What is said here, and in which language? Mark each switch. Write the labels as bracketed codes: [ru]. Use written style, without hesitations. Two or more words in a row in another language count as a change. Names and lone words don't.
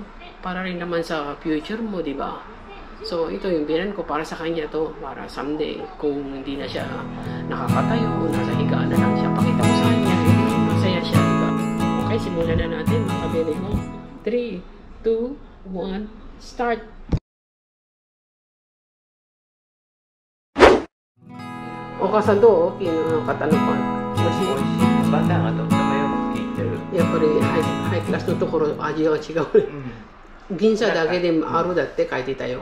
[tl] Para rin naman sa future mo, diba? So, ito yung binan ko para sa kanya to. Para someday, kung hindi na siya nakakatayo, nasa higaan na lang siya, pakita mo sa kanya. Masaya siya, diba? Okay, simulan na natin, mga kabili mo. [en] 3, 2, 1, start! [ja] Okasanと大きな方のパン。美味しい。バターがとってもよく効いてる。やっぱりハイクラスのところ味が違うね。銀座だけであるだって書いてたよ。